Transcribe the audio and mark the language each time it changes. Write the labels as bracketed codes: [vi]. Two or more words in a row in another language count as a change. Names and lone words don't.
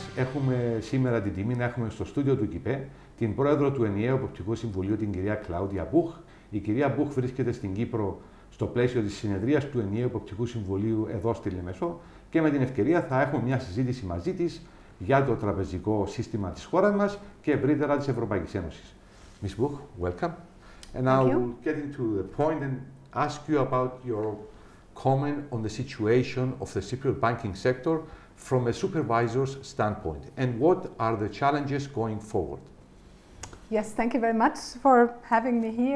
[el] Έχουμε σήμερα την τιμή να έχουμε στο στούντιο του ΚΙΠΕ την πρόεδρο του Ενιαίου Εποπτικού Συμβουλίου, την κυρία Κλάουδια Μπούχ. Η κυρία Μπούχ βρίσκεται στην Κύπρο στο πλαίσιο της συνεδρίας του Ενιαίου Εποπτικού Συμβουλίου εδώ στη Λεμεσό και με την ευκαιρία θα έχουμε μια συζήτηση μαζί της για το τραπεζικό σύστημα της χώρας μας και ευρύτερα της Ευρωπαϊκής Ένωσης. [en] Ms. Buch, welcome. And now we'll get into the point and ask you about your comment on the situation of the Cypriot banking sector from a supervisor's standpoint, and what are the challenges going forward? Yes, thank you very much for having me here.